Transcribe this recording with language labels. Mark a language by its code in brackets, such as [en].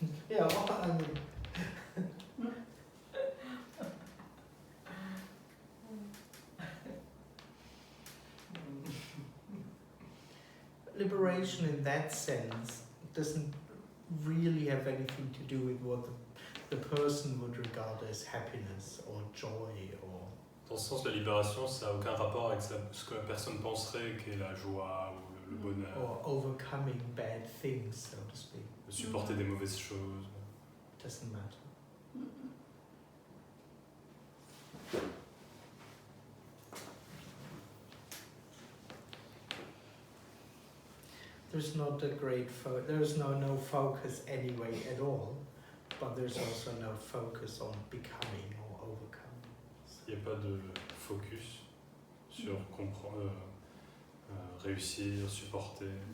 [en] Yeah, well, I mean, liberation in that sense doesn't really have anything to do with what the person would regard as happiness or joy or... [fr] Dans ce sens, la libération, ça n'a aucun rapport avec ce que la personne penserait qu'est la joie ou le bonheur, [en] or overcoming bad things, so to speak. [fr] de supporter des mauvaises choses. [en] It doesn't matter. There's not a great there's no focus anyway at all, but there's also no focus on becoming or overcoming. [fr] Il n'y a pas de focus sur comprendre, réussir, supporter.